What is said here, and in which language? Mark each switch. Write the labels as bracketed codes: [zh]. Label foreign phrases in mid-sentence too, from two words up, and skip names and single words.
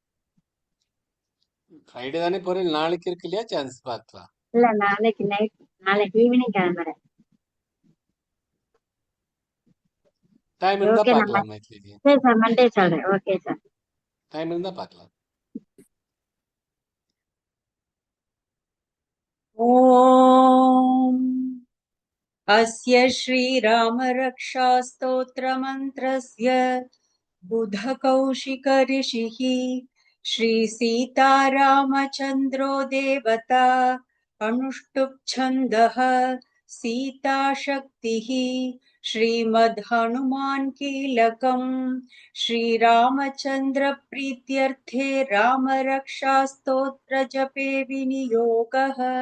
[ta] ஃப்ரைடே தானே போறேன், நாளைக்கு இருக்கு இல்லையா, சான்ஸ் பார்க்கலாம். இல்ல நாளைக்கு நைட், நாளைக்கு ஈவினிங் கிளம்புறேன். டைம் இருந்தா ஓகே நம்ம பார்க்கலாம் மைத்லிஜி. சரி சார், மண்டே சொல்றேன். ஓகே சார். டைம் இருந்தா பார்க்கலாம். [sa] ॐ अस्य श्रीरामरक्षास्तोत्रमन्त्रस्य बुधकौशिकऋषिः श्रीसीतारामचन्द्रो देवता अनुष्टुप् छन्दः सीताशक्तिः श्रीमद्हनुमान् कीलकम् श्रीरामचन्द्रप्रीत्यर्थे रामरक्षास्तोत्रजपे विनियोगः।